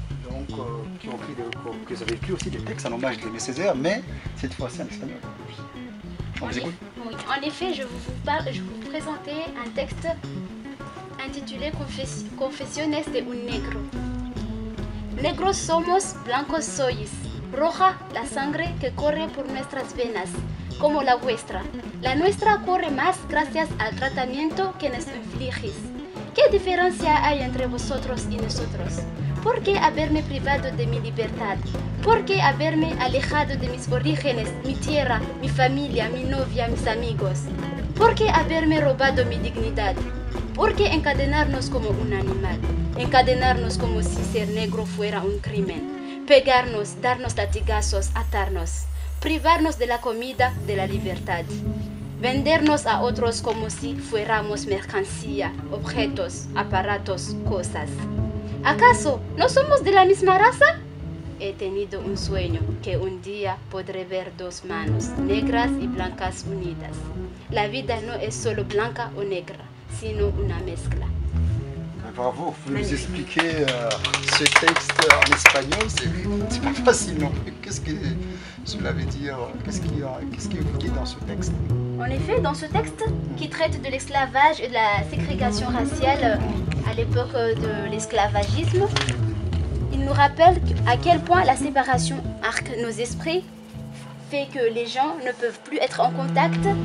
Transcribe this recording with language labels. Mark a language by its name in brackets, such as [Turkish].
[French] Donc, qui ont écrit aussi des textes en hommage d'Aimé Césaire, mais cette fois-ci en espagnol. On vous écoute. Oui, en effet, je vais vous présenter un texte intitulé [Spanish] Confesiones de un negro. Negros somos, blancos sois. Roja la sangre que corre por nuestras venas, como la vuestra. La nuestra corre más gracias al tratamiento que nos infligís. ¿Qué diferencia hay entre vosotros y nosotros? ¿Por qué haberme privado de mi libertad? ¿Por qué haberme alejado de mis orígenes, mi tierra, mi familia, mi novia, mis amigos? ¿Por qué haberme robado mi dignidad? ¿Por qué encadenarnos como un animal? Encadenarnos como si ser negro fuera un crimen. Pegarnos, darnos latigazos, atarnos. Privarnos de la comida, de la libertad. Vendernos a otros como si fuéramos mercancía, objetos, aparatos, cosas. ¿Acaso no somos de la misma raza? He tenido un sueño que un día podré ver dos manos negras y blancas unidas. La vida no es solo blanca o negra, sino una mezcla. [French] Bravo, vous pouvez nous expliquer ce texte en espagnol, c'est pas facile non plus. Qu'est-ce que cela veut dire? Qu'est-ce qui est évoqué dans ce texte? En effet, dans ce texte qui traite de l'esclavage et de la ségrégation raciale à l'époque de l'esclavagisme, il nous rappelle à quel point la séparation marque nos esprits, fait que les gens ne peuvent plus être en contact.